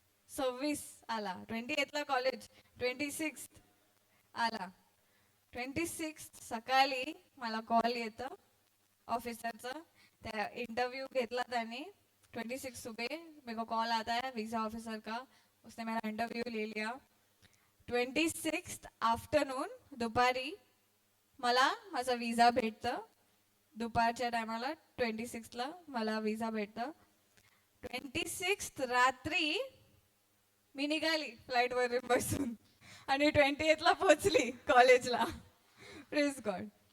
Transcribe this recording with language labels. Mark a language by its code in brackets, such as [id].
[mr] 26 आला, 28ला कॉलेज, 26 आला, 26 सकाळी मला कॉल येतं ऑफिसरचा. त्या इंटरव्यू घेतला त्याने. [hi] 26 सुबह मेरे को कॉल आता है वीज़ा ऑफिसर का, उसने मेरा इंटरव्यू ले लिया. [mr] 26 आफ्टरनून, दुपारी मला माझा विजा भेटतं. दुपारच्या टायमाला 26ला मला विजा भेटतं. 26 रात्री मी निघाली फ्लाईटवरून बसून आणि 28ला पोहोचली कॉलेजला. [en] Praise God.